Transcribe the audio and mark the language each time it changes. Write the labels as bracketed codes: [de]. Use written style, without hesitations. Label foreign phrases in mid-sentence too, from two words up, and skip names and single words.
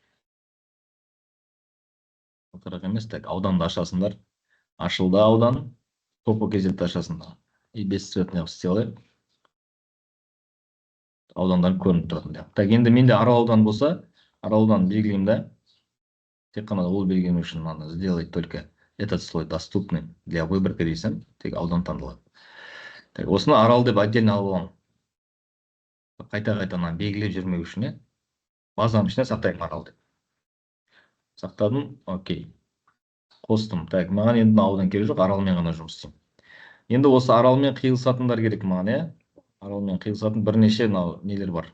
[kk] Отырақ емес, так, ауданды ашасыңдар. Ашылды аудан, топо кезетті ашасыңдар. [ru] И бесцветный [kk] істелайық. Аудандар көрініп тұратын. Так, енді менде Арал аудан болса, Арал аудан белгілеймін да. Тек қана ол белгілеу үшін [ru] надо сделать только этот слой доступный для выборка [kk] дейсің. Тек аудан таңдалады. Так, осыны Арал деп отдельно алып аламын. Қайта-қайта белгілеп жүрмеу үшін, базаның ішіне сақтаймын Арал деп. Сақтадым, окей. Қостым. Так, маған енді аудан керек жоқ, Аралмен ғана жұмыс істеймін. Енді осы Аралмен қиылысатындар керек маған, Аралмен қиылысатын бірнеше нелер бар.